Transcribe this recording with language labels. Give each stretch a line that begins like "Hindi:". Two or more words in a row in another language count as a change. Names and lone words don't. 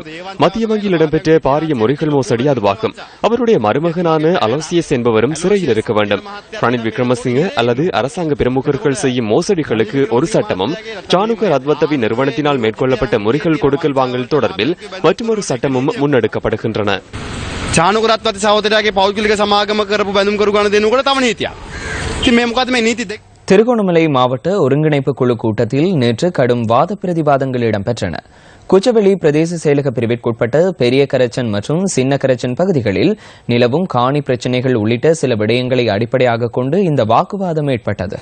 Tamil: மத்திய வங்கியில் இடம்பெற்ற பாரிய முறைகள் மோசடி அதுவாகும். அவருடைய மருமகனான அலோசியஸ் என்பவரும் சிறையில் இருக்க வேண்டும். ரணில் விக்ரமசிங்க அல்லது அரசாங்க பிரமுகர்கள் செய்யும் மோசடிகளுக்கு ஒரு சட்டமும் ஜானுக ரத்வத்தவின் நிறுவனத்தினால் மேற்கொள்ளப்பட்ட முறைகள் கொடுக்கல் வாங்கல் தொடர்பில் மற்றொரு சட்டமும் முன்னெடுக்கப்படுகின்றன.
Sinhala: චානුකරත්වති සහෝදරයාගේ පෞද්ගලික සමාගම කරපු බැඳුම් කරු ගන්න දෙනකොට තව නීතියක්. ඉතින් මේ මොකද්ද මේ නීති දෙක?
Tamil: திருகோணமலை மாவட்ட ஒருங்கிணைப்பு குழு கூட்டத்தில் நேற்று கடும் வாத பிரதிவாதங்கள் இடம்பெற்றன. குச்சவெளி பிரதேச செயலக பிரிவிற்குட்பட்ட பெரிய கரச்சன் மற்றும் சின்ன கரச்சன் பகுதிகளில் நிலவும் காணி பிரச்சினைகள் உள்ளிட்ட சில விடயங்களை அடிப்படையாக கொண்டு இந்த வாக்குவாதம் ஏற்பட்டது.